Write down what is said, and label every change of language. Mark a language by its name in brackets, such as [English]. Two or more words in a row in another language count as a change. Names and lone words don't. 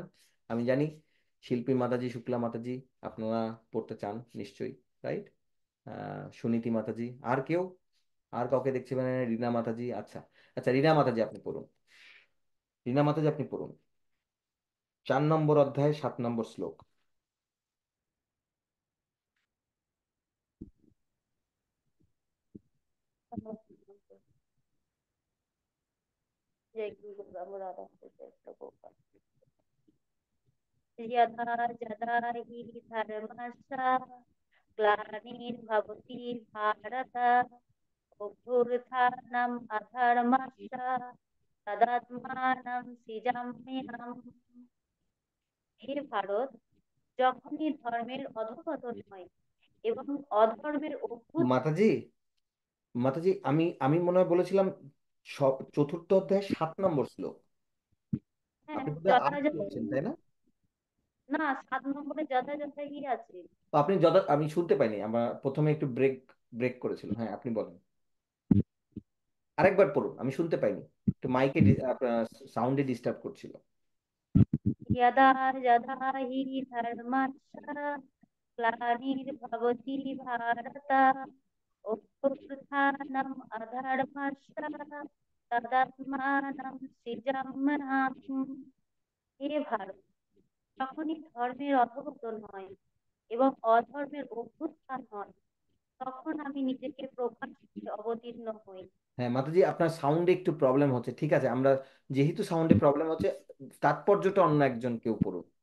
[Bangla] আমি জানি শিল্পী মাতাজি, শুক্লা মাতাজি, আপনারা পড়তে চান নিশ্চয়ই, রাইট? সুনীতি মাতাজি, আর কেউ? আর কাউকে দেখছি মানে? রিনা মাতাজি, আচ্ছা আচ্ছা, রিনা মাতাজি আপনি পড়ুন। রিনা মাতাজি আপনি পড়ুন 4 নম্বর অধ্যায় 7 নম্বর শ্লোক। [Sanskrit] जय गुरु राम जय प्रभुपाद। यदा यदा हि धर्मस्य ग्लानिर्भवति भारत अभ्युत्थानम् अधर्मस्य तदात्मानं सृजाम्यहम्। [Bangla] হে ভারত, যখনই ধর্মের অধঃপতন হয় এবং অধর্মের অভ্যুত্থান। মাতাজি, মাতাজি, আমি আমি মনে হয় বলেছিলাম সব 4র্থ অধ্যায় 7 নম্বর শ্লোক। হ্যাঁ, আপনি বোধহয় আট যথাযথ। বলছেন, তাই না? না, 7 নম্বরে যথাযথ কি আছে? তো আপনি যত, আমি শুনতে পাইনি, আমরা প্রথমে একটু ব্রেক ব্রেক করেছিল। হ্যাঁ, আপনি বলেন, আরেকবার পড়ুন, আমি শুনতে পাইনি, একটু মাইকে সাউন্ডে ডিস্টার্ব করছিল। [Sanskrit] यदा यदा हि धर्मस्य ग्लानिर्भवति भारत अभ्युत्थानम् अधर्मस्य तदात्मानं सृजाम्यहम्। [Bangla] হে ভারত, যখনই ধর্মের অধঃপতন হয় এবং অধর্মের অভ্যুত্থান হয়, তখন আমি নিজেকে প্রকাশ্যে অবতীর্ণ হই হ্যাঁ মাতাজি, আপনার সাউন্ডে একটু প্রবলেম হচ্ছে, ঠিক আছে, আমরা যেহেতু সাউন্ডে প্রবলেম হচ্ছে, তাৎপর্যটা অন্য একজন কেউ পড়ুন।